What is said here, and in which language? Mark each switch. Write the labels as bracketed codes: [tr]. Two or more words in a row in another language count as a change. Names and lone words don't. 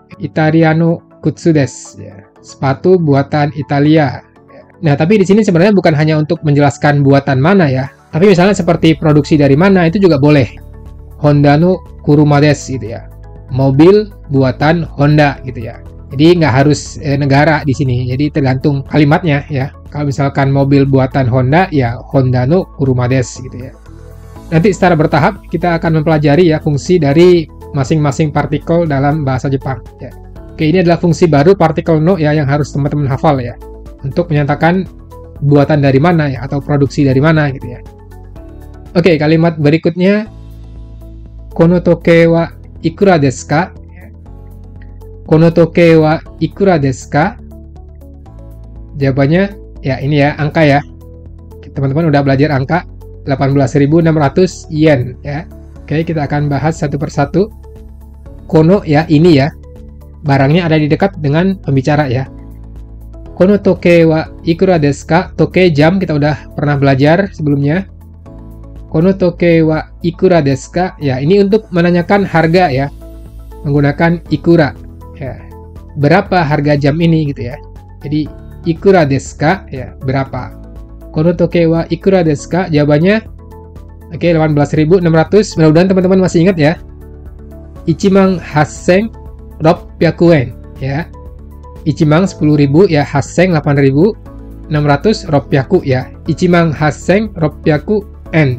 [ja] イタリアの靴です ya. [id] Sepatu buatan Italia. Nah, tapi di sini sebenarnya bukan hanya untuk menjelaskan buatan mana ya. Tapi misalnya seperti produksi dari mana itu juga boleh. [ja] ホンダの車です [id] gitu ya. Mobil buatan Honda gitu ya. Jadi nggak harus negara di sini. Jadi tergantung kalimatnya ya. Kalau misalkan mobil buatan Honda ya [ja] ホンダの車です [id] gitu ya. Nanti secara bertahap kita akan mempelajari ya fungsi dari masing-masing partikel dalam bahasa Jepang ya. Oke, ini adalah fungsi baru partikel no ya yang harus teman-teman hafal ya. Untuk menyatakan buatan dari mana ya atau produksi dari mana gitu ya. Oke, kalimat berikutnya [ja] この時計はいくらですか? この時計はいくらですか? [id] Jawabannya ya ini ya, angka ya. Teman-teman udah belajar angka 18.600 yen ya. Oke, kita akan bahas satu persatu. Kono ya, ini ya. Barangnya ada di dekat dengan pembicara ya. [ja] この時計はいくらですか? [id] Toke jam kita udah pernah belajar sebelumnya. [ja] この時計はいくらですか? [id] Ya, ini untuk menanyakan harga ya. Menggunakan ikura ya. Berapa harga jam ini gitu ya. Jadi [ja] いくらですか? [id] Ya, berapa. [ja] この時計はいくらですか? [id] Jawabannya oke, 18.600. Mudah-mudahan teman-teman masih ingat ya. 18,600 yen ya. 10.000 ya, hasseng 8.600 ropyaku ya. 18,600 yen.